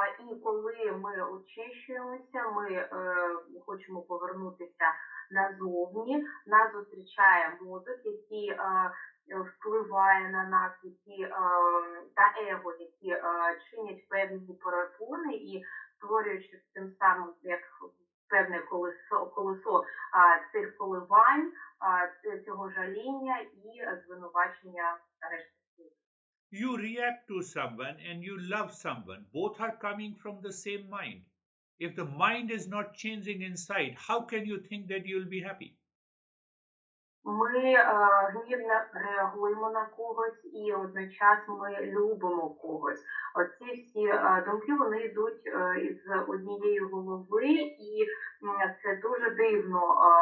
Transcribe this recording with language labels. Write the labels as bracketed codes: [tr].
[uk] І коли ми очищуємося, ми хочемо повернутися назовні, нас зустрічає мозок, який впливає на нас, та его, які чинять певні перепони і створюючи тим самим як певне колесо цих коливань, цього жаління і звинувачення решти. [en] You react to someone and you love someone. Both are coming from the same mind. If the mind is not changing inside, how can you think that you will be happy? [uk] Ми гнівно реагуємо на когось і одночасно ми любимо когось. Оці всі думки, вони йдуть із однієї голови, і це дуже дивно.